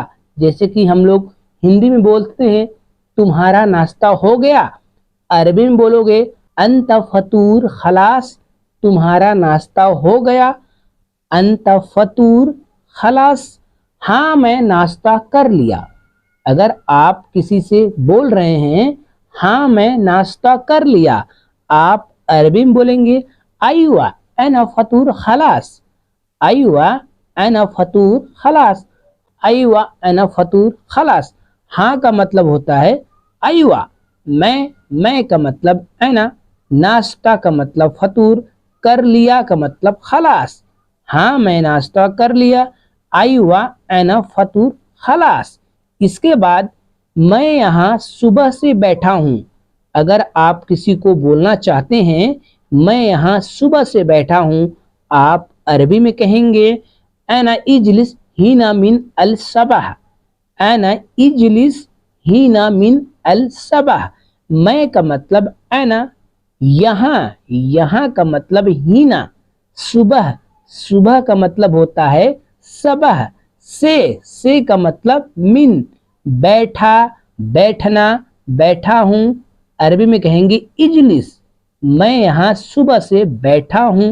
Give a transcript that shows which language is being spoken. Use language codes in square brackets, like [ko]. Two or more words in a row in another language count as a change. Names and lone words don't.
[hi] जैसे कि हम लोग हिंदी में बोलते हैं तुम्हारा नाश्ता हो गया, अरबी में बोलोगे [ar] انت فطور خلاص, [hi] तुम्हारा नाश्ता हो गया। [ar] انت فطور خلاص, [hi] हाँ मैं नाश्ता कर लिया। अगर आप किसी से बोल रहे हैं हाँ मैं नाश्ता कर लिया, आप अरबी में बोलेंगे [ar] أيوا أنا فطور خلاص. أيوا أنا فطور خلاص. أيوا أنا فطور خلاص. [hi] हाँ का मतलब होता है अय्वा मैं का मतलब अना, नाश्ता का मतलब फतूर, कर लिया का मतलब खलास। हाँ मैं नाश्ता कर लिया। [ar] أيوا أنا فطور خلاص. [hi] इसके बाद मैं यहाँ सुबह से बैठा हूँ। अगर आप किसी को बोलना चाहते हैं मैं यहाँ सुबह से बैठा हूँ, आप अरबी में कहेंगे [ar] أنا اجلس هنا من الصبح. أنا اجلس هنا من الصبح. [hi] मैं का मतलब अना, यहाँ, यहाँ का मतलब हीना, सुबह, सुबह का मतलब होता है सबह। से का मतलब मिन, बैठा, बैठना, बैठा हूँ, अरबी में कहेंगे इजलिस, मैं यहाँ सुबह से बैठा हूँ।